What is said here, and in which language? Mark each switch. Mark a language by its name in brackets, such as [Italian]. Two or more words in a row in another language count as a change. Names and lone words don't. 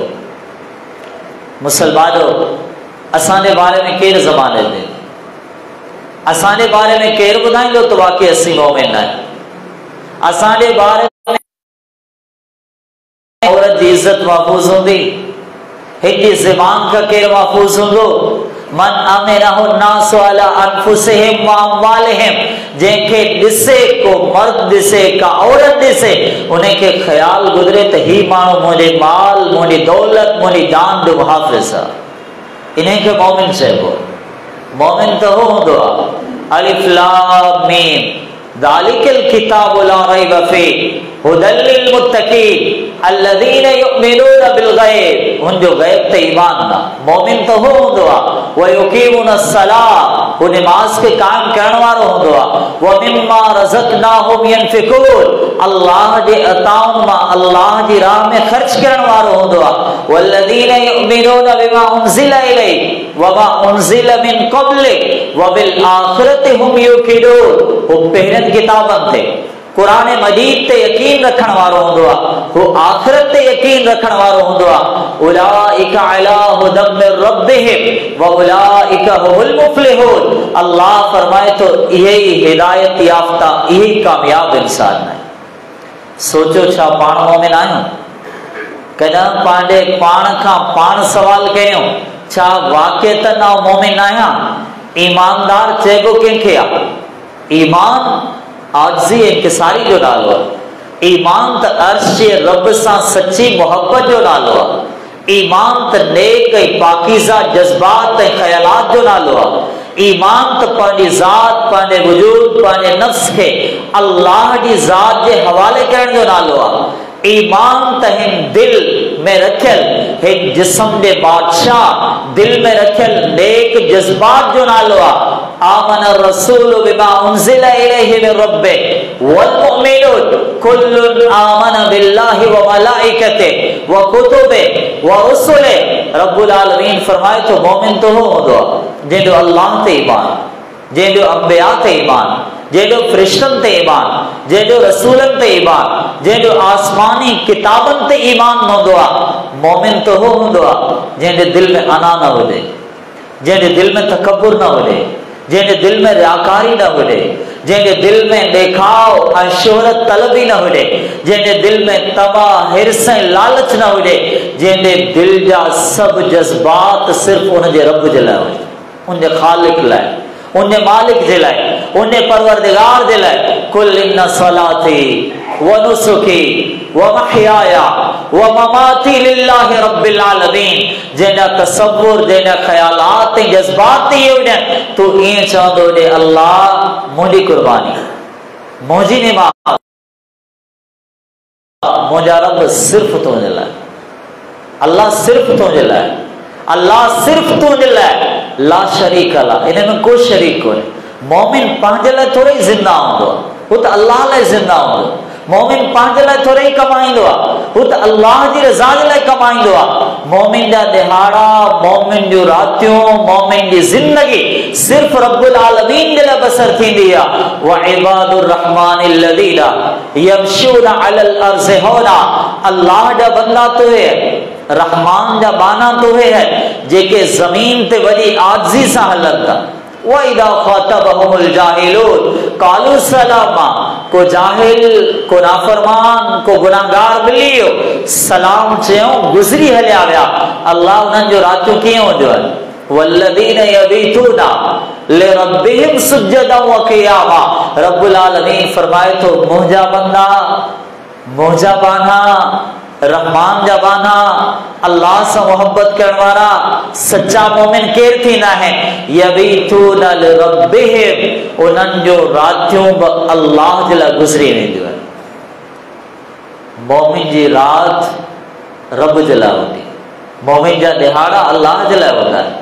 [Sindhi] मुसलमानों असांजे बारे में केरु ज़बान ॾे? असांजे बारे में केरु ॿुधाईंदो त वाकई असीं मोमिन आहियूं? असांजे बारे में औरत जी इज़त महफूज़ हूंदी? हिकु ज़बान खां केरु महफूज़ हूंदो? [Arabic] من أمنه الناس على أنفسهم وأموالهم, [Sindhi] जंहिंखे ॾिसे को मर्द ॾिसे का औरत ॾिसे उनखे ख़्याल गुज़रे त ही माण्हू मुंहिंजे माल, मुंहिंजी दौलत, मुंहिंजी जान जो मुहाफ़िज़ आहे, इनखे मोमिन चइबो। मोमिन त हो हूंदो आहे [Arabic] ألم ذلك الكتاب لا ريب فيه هدى للمتقين الذين يؤمنون بالغيب, [Sindhi] उनजो गैब ते ईमान ना। मोमिन तो हो हूंदो आहे [Arabic] ويقيمون الصلاة, [Sindhi] वो नमाज के कायम करण वारो हूंदो आहे। [Arabic] ومما رزقناهم ينفقون, [Sindhi] अल्लाह जे अताउन मां अल्लाह जी राह में खर्च करण वारो हूंदो आहे। [Arabic] والذين يؤمنون بما أنزل إليك وما أنزل من قبلك وبالآخرة هم يوقنون, [Sindhi] वो पहिरनि किताबनि ते कुरान मजीद ते यकीन रखण वारो हूंदो आहे, वो आखिरत ते यकीन रखण वारो हूंदो आहे। [Arabic] أولئك على هدى من ربهم وأولئك هم المفلحون, [Sindhi] अल्लाह फरमाए तो इहे ही हिदायत याफ्ता, इहे ही कामयाब इंसान है। सोचो छा पाण मोमिन आहियूं? कॾहिं पंहिंजे पाण खां पाण सवाल कयूं छा वाक़ई त ना मोमिन आहियां? ईमानदार चइबो कंहिंखे आहे? ईमान आजिज़ी इंकिसारी जो नालो आहे। ईमान त अर्श जे रब सां सच्ची मोहब्बत जो नालो आहे। ईमान त नेक ऐं पाकीज़ा जज़्बात ऐं ख़यालात जो नालो आहे। ईमान त पंहिंजी ज़ात, पंहिंजे वजूद, पंहिंजे नफ्स खे अल्लाह जी ज़ात जे हवाले करण जो नालो आहे। ईमान त हिन दिल में रखियल, हिन जिस्म जे बादशाह दिल में रखियल नेक जज़्बात जो नालो आहे। [Arabic] آمن الرسول بما أنزل إليه من ربه والمؤمنون كل آمن بالله وملائكته وكتبه ورسله. رب العالمين [Sindhi] फरमाए तो मोमिन तो हो हूंदो आहे जंहिंजो अल्लाह ते ईमान, जंहिंजो अंबिया ते ईमान, जंहिंजो फ़रिश्तनि ते ईमान, जंहिंजो रसूलनि ते ईमान, जंहिंजो आसमानी किताबनि ते ईमान हूंदो आहे। मोमिन तो हो हूंदो आहे जंहिंजे दिल में अना न हुजे, जंहिंजे दिल में तकब्बुर न हुजे, जंहिंजे दिल में रियाकारी न हुजे, जंहिंजे दिल में ॾेखाव ऐं शोहरत तलबी न हुजे, जंहिंजे दिल में तबाह, हिर्स ऐं लालच न हुजे, जंहिंजे दिल जा सभु जज़्बात सिर्फ़ उनजे रब जे लाइ हुजे, उनजे ख़ालिक लाइ, उनजे मालिक जे लाइ, उनजे परवरदिगार जे लाइ। [Arabic] قل إن صلاتي ونسكي ومحياي ومماتي لله رب العالمين, [Sindhi] जंहिंजा तसव्वुर, जंहिंजा ख़यालात ऐं जज़्बात इहे हुजनि तूं ईअं चवंदो हुजे अल्लाह मुंहिंजी कुर्बानी, मुंहिंजी निमाज़, मुंहिंजा रब सिर्फ़ तुंहिंजे लाइ, अल्लाह सिर्फ़ तुंहिंजे लाइ, अल्लाह सिर्फ़ तुंहिंजे लाइ। [Arabic] لا شريك له, [Sindhi] इन में कोई शरीक कोन्हे। मोमिन पंहिंजे लाइ थोरे ई ज़िंदा हूंदो आहे, हू त अल्लाह लाइ ज़िंदा हूंदो। मोमिन पंहिंजे लाइ थोरे ई कमाईंदो आहे, हू त अल्लाह जी रज़ा जे लाइ कमाईंदो आहे। मोमिन जा दिहाड़ा, मोमिन जूं रातियूं, मोमिन जी ज़िंदगी सिर्फ़ [Arabic] رب العالمين [Sindhi] जे लाइ बसर थींदी आहे। [Arabic] وعباد الرحمن الذين يمشون على الأرض هونا, [Sindhi] अल्लाह जा बंदा तो है, रहमान जा बाना तो है जेके ज़मीन ते वॾी आजिज़ी सां हलनि था। [Arabic] وإذا خاطبهم الجاهلون قالوا سلاما, [Sindhi] को जाहिल, को नाफरमान, को गुनाहगार मिली वियो, सलाम चयूं, गुज़री हलिया विया। अल्लाह उन्हनि जो रातियूं कीअं हूंदियूं आहिनि? [Arabic] والذين يبيتون لربهم سجدا وقياما, رب العالمين [Sindhi] फरमाए थो, मुंहिंजा बंदा, मुंहिंजा बाना, रहमान जा बाना, अल्लाह [Urdu] से मोहब्बत करने वाला [Sindhi] सच्चा मोमिन केर थींदा आहिनि? [Arabic] يبيتون لربهم, [Sindhi] उन्हनि जो रातियूं बि अल्लाह जे लाइ गुज़री वेंदियूं आहिनि। मोमिन जी रात रब जे लाइ हूंदी, मोमिन जा दिहाड़ा अल्लाह जे लाइ हूंदा आहिनि।